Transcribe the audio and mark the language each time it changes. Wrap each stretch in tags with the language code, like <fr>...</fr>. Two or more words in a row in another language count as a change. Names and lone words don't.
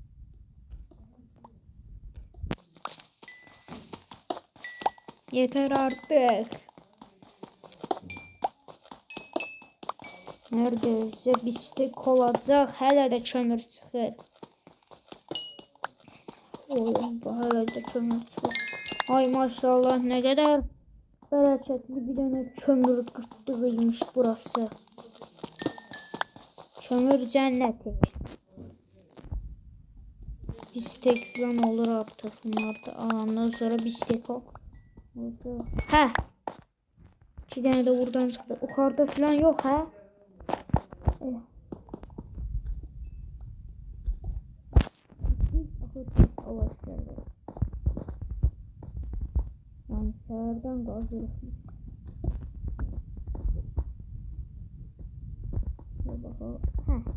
<tr>Yeter artık. Neredeyse bistek olacak.</tr> <az>Hələ də kömür çıxır. Oy, hələ də kömür çıxır.</az> <tr>Ay maşallah ne kadar bereketli bir dənə kömür qıtlığıymış burası. Kömür cenneti. Bistek falan olur artık. Bunlar da alandan sonra bistek ol. Hə.</tr> <az>2 dənə də buradan çıxdı.</az> <tr>Yukarıda falan yok hə?</tr> <az>Yani səhərdən qazırıq.</az> <tr>Bakalım. Hə.</tr>